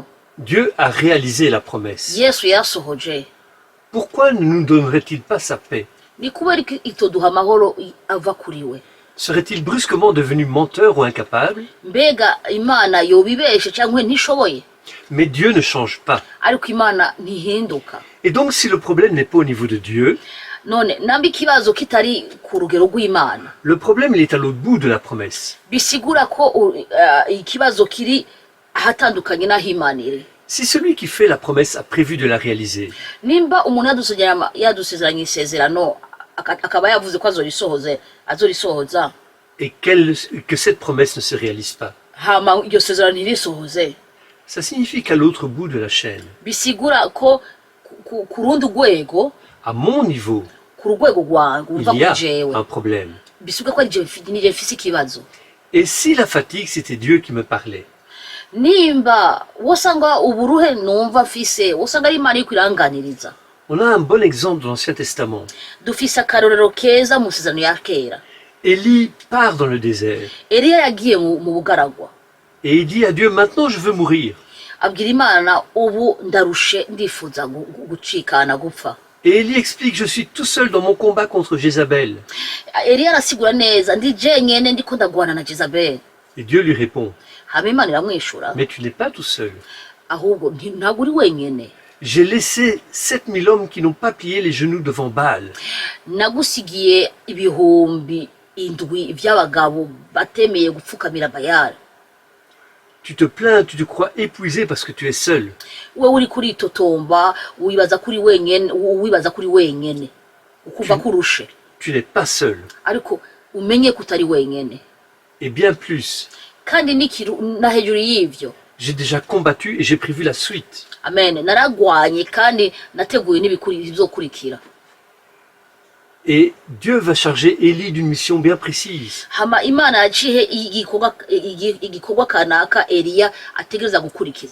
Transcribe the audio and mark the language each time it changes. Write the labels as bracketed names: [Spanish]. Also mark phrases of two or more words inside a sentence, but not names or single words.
[French] Dieu a réalisé la promesse, [Rundi] Yesu yasohoje, [French] pourquoi ne nous donnerait-il pas sa paix? [Rundi] ni kubera iki itoduha amahoro ava kuri we? [French] Serait-il brusquement devenu menteur ou incapable? [Rundi] Mbega Imana yobibeshe cyangwa ntishoboye? [French] Mais Dieu ne change pas. [Rundi] Ariko Imana ntihinduka. [French] Et donc si le problème n'est pas au niveau de Dieu, [Rundi] None namba ikibazo kitari ku rugero rw'Imana, [French] le problème il est à l'autre bout de la promesse. [Rundi] bisigura ko ikibazo kiri ahatandukanye n'aho Imana iri. [French] Si celui qui fait la promesse a prévu de la réaliser, [Rundi] Nimba umuntu yadusezeranye isezerano akaba yavuze ko azorisohoza, [French] et que cette promesse ne se réalise pas, [Rundi] hama iryo sezerano ntirisohoze, [French] ça signifie qu'à l'autre bout de la chaîne, [Rundi] bisigura ko ku rundi rwego, [French] à mon niveau, [Rundi] ku rwego rwanjye uva [French] il y a [Rundi] kuri jewe, [French] un problème. [Rundi] bisigura ko nije mfise ikibazo. [French] Et si la fatigue, c'était Dieu qui me parlait, [Rundi] Nimba wosanga uburuhe numva mfise, wosanga ari Imana iriko iranganiriza. [French] on a un bon exemple dans l'Ancien Testament. [Rundi] Dufise akarorero keza mu sezerano ya kera. [French] Élie part dans le désert [Rundi] Eliya yagiye mu bugaragwa, [French] et il dit à Dieu, maintenant je veux mourir. [Rundi] abwira Imana, ubu ndarushe, ndifuza gucikana gupfa. [French] Et Élie explique, je suis tout seul dans mon combat contre Jézabel. [Rundi] Eliya arasigura neza, ndi jenyene ndiko ndagwana na Jezabeli. [French] Et Dieu lui répond, [Rundi] Hama Imana iramwishura, [French] mais tu n'es pas tout seul. [Rundi] ahubwo ntabwo uri wenyene. [French] J'ai laissé 7000 hommes qui n'ont pas plié les genoux devant Baal. [Rundi] Nagusigiye ibihumbi indwi by'abagabo batemeye gupfukamira Bayali. [French] Tu te plains, tu te crois épuisé parce que tu es seul. [Rundi] We uri kuritotomba, wibaza kuri wenyene, ukuva kurushe. [French] Tu n'es pas seul. [Rundi] Ariko umenye kutari wenyene. [French] Et bien plus, [Rundi] Kandi na hejuru y'ivyo, [French] j'ai déjà combattu et j'ai prévu la suite. [Rundi] amen, naragwanye kandi nateguye n'ibizokurikira. [French] Et Dieu va charger Élie d'une mission bien précise. [Rundi] Hama Imana yacihe igikorwa kanaka Eliya ategereza gukurikiza,